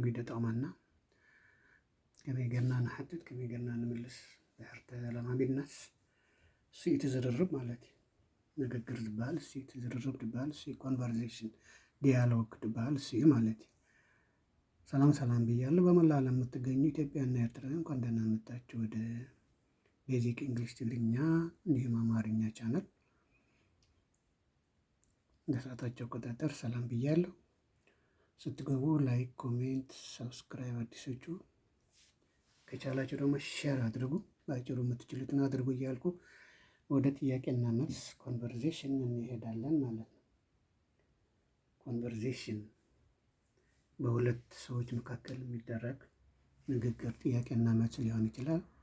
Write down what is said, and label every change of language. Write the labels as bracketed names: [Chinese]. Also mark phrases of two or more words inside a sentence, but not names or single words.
[Tigrinya] እዩ ደጠቕመና። ከመይ ጌርና ንሓትት ከመይ ጌርና ንምልስ ድሕር ተለማሚድናስ እሱ እዩ ትዝርርብ ማለት እዩ። ንግግር ዝበሃል እሱ እዩ፣ ትዝርርብ ዝበሃል እሱ እዩ፣ [English] conversation dialog [Tigrinya] ዝበሃል እሱ እዩ ማለት እዩ። [Amharic] ሰላም ሰላም ብያለሁ። በመላ ዓለም የምትገኙ ኢትዮጵያና ኤርትራውያን እንኳን ደህና መጣችሁ ወደ ቤዚክ እንግሊሽ ትግርኛ እንዲሁም አማርኛ ቻናል። እንደ ሰዓታቸው አቆጣጠር ሰላም ብያለሁ። ስትገቡ [English] like, comment, subscribe [Amharic] አዲሶቹ ከቻላችሁ ደግሞ ሼር አድርጉ። በአጭሩ የምትችሉትን አድርጉ እያልኩ ወደ ጥያቄና መልስ ኮንቨርሴሽን እንሄዳለን ማለት ነው። ኮንቨርሴሽን በሁለት ሰዎች መካከል የሚደረግ ንግግር ጥያቄና መልስ ሊሆን ይችላል፣